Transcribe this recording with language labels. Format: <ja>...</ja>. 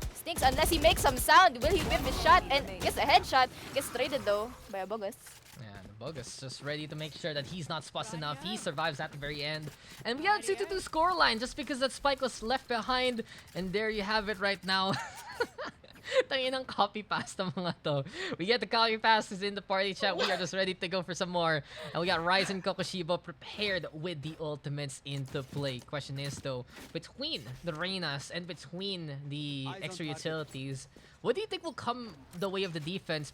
<en>Stinks unless he makes some sound. Will he whip his shot? And gets a headshot. Gets traded though by a Bogus. Yeah, the Bogus just ready to make sure that he's not spussed enough. He survives at the very end. And we got a 2-2 scoreline just because that spike was left behind. And there you have it right now.</en> <tl>Tangin ng copy paste ng mga to.</tl> <en>We get the copy pastes in the party chat. We are just ready to go for some more. And we got Ryzen Kokushibo prepared with the ultimates into play. Question is though, between the Reynas and between the extra utilities, what do you think will come the way of the defense?</en>